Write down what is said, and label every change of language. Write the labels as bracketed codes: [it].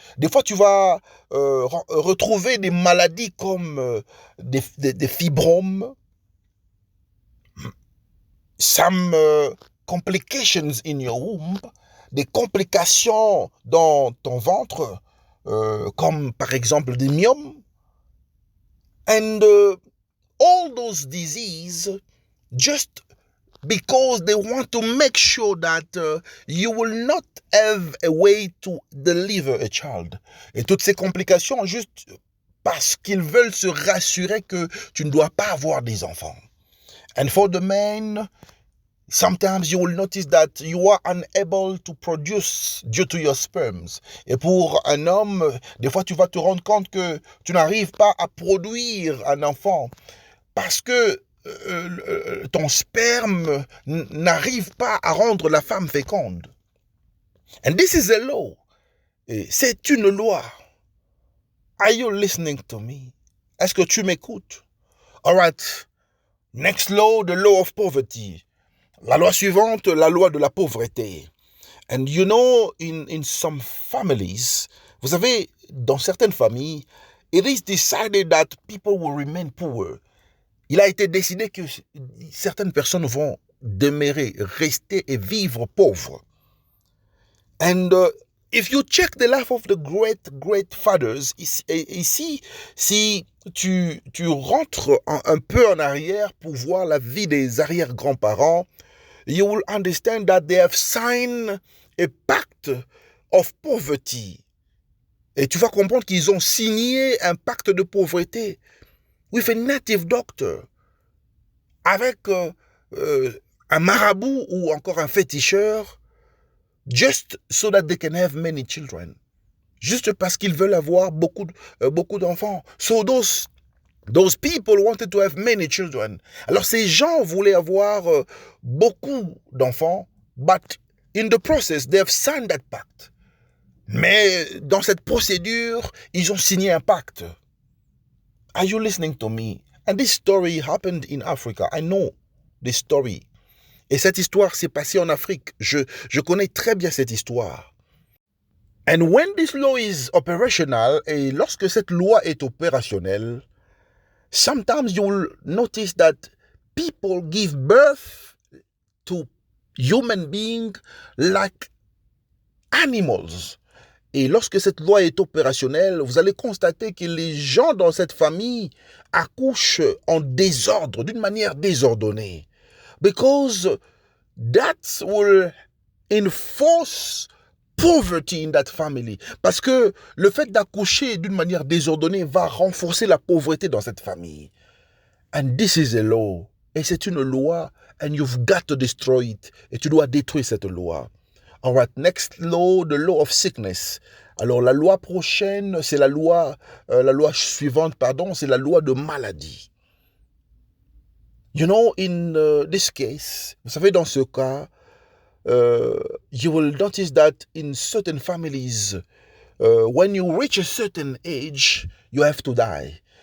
[fr] Des fois, tu vas retrouver des maladies comme des fibromes. [en] Some complications in your womb. [fr] Des complications dans ton ventre, comme par exemple des myomes. [en] And all those diseases just because they want to make sure that you will not have a way to deliver a child. [fr] Et toutes ces complications juste parce qu'ils veulent se rassurer que tu ne dois pas avoir des enfants. [en] And for the men, sometimes you will notice that you are unable to produce due to your sperms. [fr] Et pour un homme, des fois tu vas te rendre compte que tu n'arrives pas à produire un enfant parce que ton sperme n'arrive pas à rendre la femme féconde. [en] And this is a law. [fr] Et c'est une loi. [en] Are you listening to me? [fr] Est-ce que tu m'écoutes? [en] All right. Next law, the law of poverty. [fr] La loi suivante, la loi de la pauvreté. [en] And you know, in some families, [fr] vous savez, dans certaines familles, [en] it is decided that people will remain poor. [fr] Il a été décidé que certaines personnes vont demeurer, rester et vivre pauvres. [en] And if you check the life of the great fathers, [fr] ici, si tu rentres un peu en arrière pour voir la vie des arrière-grands-parents, [en] you will understand that they have signed a pact of poverty. [fr] Et tu vas comprendre qu'ils ont signé un pacte de pauvreté [en] with a native doctor, [fr] avec un marabout ou encore un féticheur, [en] just so that they can have many children. [fr] Juste parce qu'ils veulent avoir beaucoup d'enfants. [en] So those people wanted to have many children. [fr] Alors ces gens voulaient avoir beaucoup d'enfants, [en] but in the process, they have signed that pact. [fr] Mais dans cette procédure, ils ont signé un pacte. [en] Are you listening to me? And this story happened in Africa. I know this story. [fr] Et cette histoire s'est passée en Afrique. Je connais très bien cette histoire. [en] And when this law is operational, [fr] et lorsque cette loi est opérationnelle, [en] sometimes you will notice that people give birth to human beings like animals. [fr] Et lorsque cette loi est opérationnelle, vous allez constater que les gens dans cette famille accouchent en désordre, d'une manière désordonnée. [en] Because that will enforce poverty in that family. [fr] Parce que le fait d'accoucher d'une manière désordonnée va renforcer la pauvreté dans cette famille. [en] And this is a law. [fr] Et c'est une loi. [en] And you've got to destroy it. [fr] Et tu dois détruire cette loi. [en] All right, next law, the law of sickness. [fr] Alors la loi prochaine, c'est la loi suivante, c'est la loi de maladie. [en] You know, in this case, [fr] vous savez, dans ce cas, [en] you will notice that in certain families, when you reach a certain age, you have to die.